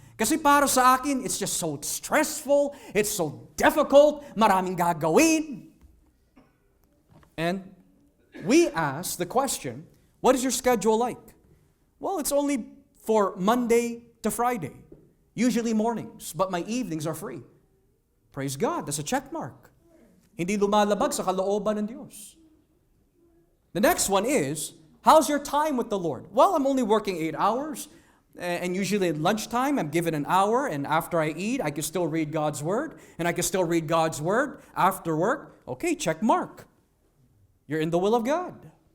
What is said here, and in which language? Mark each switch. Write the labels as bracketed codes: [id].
[tl] Kasi para sa akin, [en] it's just so stressful, it's so difficult, [tl] maraming gagawin. [en] And we ask the question, what is your schedule like? Well, it's only for Monday to Friday, usually mornings, but my evenings are free. Praise God, that's a check mark. [tl] Hindi lumalabag sa kalooban ng Diyos. [en] The next one is, how's your time with the Lord? Well, I'm only working 8 hours. And usually at lunchtime, I'm given an hour, and after I eat, I can still read God's Word, and I can still read God's Word after work. Okay, check mark. You're in the will of God.